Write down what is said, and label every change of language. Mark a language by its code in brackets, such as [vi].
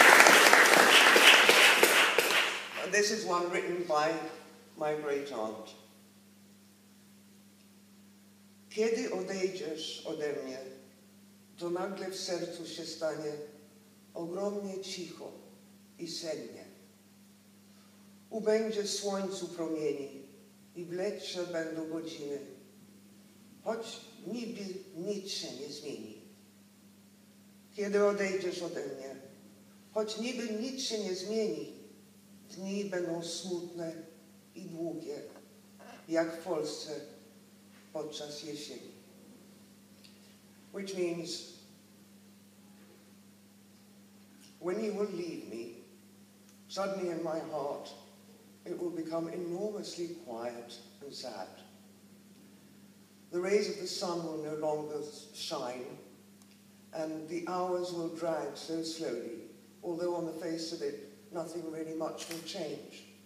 [en] And this is one written by my great aunt. [pl] Kiedy odejdziesz ode mnie, to nagle w sercu się stanie ogromnie cicho i sennie. Ubędzie słońcu promieni I wlecze będą godziny, choć niby nic się nie zmieni. Kiedy odejdziesz ode mnie, choć niby nic się nie zmieni, dni będą smutne i długie, jak w Polsce podczas jesieni. [en] Which means, when you will leave me, suddenly in my heart, it will become enormously quiet and sad. The rays of the sun will no longer shine, and the hours will drag so slowly, although on the face of it, nothing really much will change.